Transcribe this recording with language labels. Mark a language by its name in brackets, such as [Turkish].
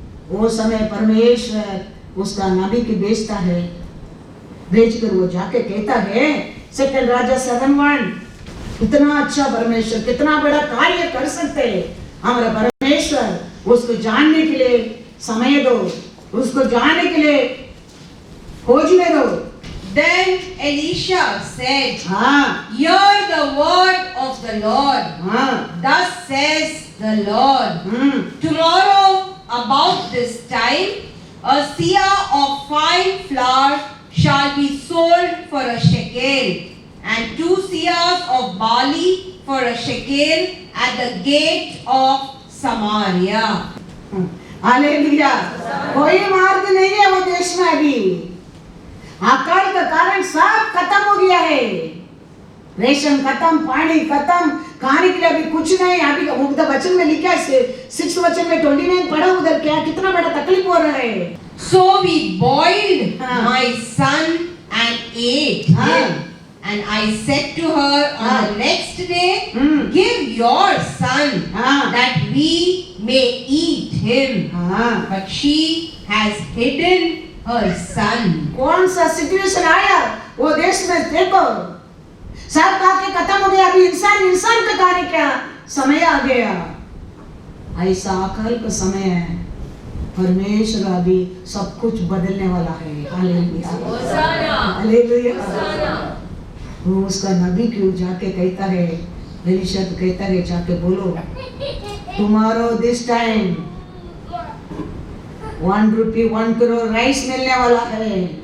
[Hindi] वो समय परमेश्वर उसका नबी की भेजता है, भेजकर वो जाके कहता है 2 राजा 7:1, कितना अच्छा परमेश्वर, कितना बड़ा कार्य कर सकते हैं हमारा परमेश्वर। उसको जानने के लिए समय दो, उसको जानने के लिए खोजने दो। [English] Then Elisha said, hear the word of the Lord. Thus says the Lord, tomorrow about this time, a seah of fine flour shall be sold for a shekel, and 2 seahs of barley for a shekel at the gate of Samaria. [Hindi] Hallelujah. कोई मार्ग नहीं है वो देश में अभी, अकाल का कारण सब खत्म हो गया है। रेशन खत्म, पानी खत्म, खाने के लिए अभी कुछ नहीं। अभी उधर वचन में लिखा है 6 वचन में 29 पढ़ा, उधर क्या कितना बड़ा तकलीफ हो रहा है। [English] So we boiled my son and ate him. And I said to her on the next day, give your son that we may eat him. But she has hidden her son. [Hindi] कौन सा situation आया वो देश में? देखो सब काके खत्म हो गया, अभी इंसान का कार्य क्या समय आ गया। ऐसा अकाल का समय है, परमेश्वर अभी सब कुछ बदलने वाला है। Hallelujah, hallelujah. वो उसका नबी क्यों जाके कहता है, एलीशा तो कहता है जाके बोलो [English] tomorrow this time [Hindi] 1 रुपये 1 करोड़ राइस मिलने वाला है।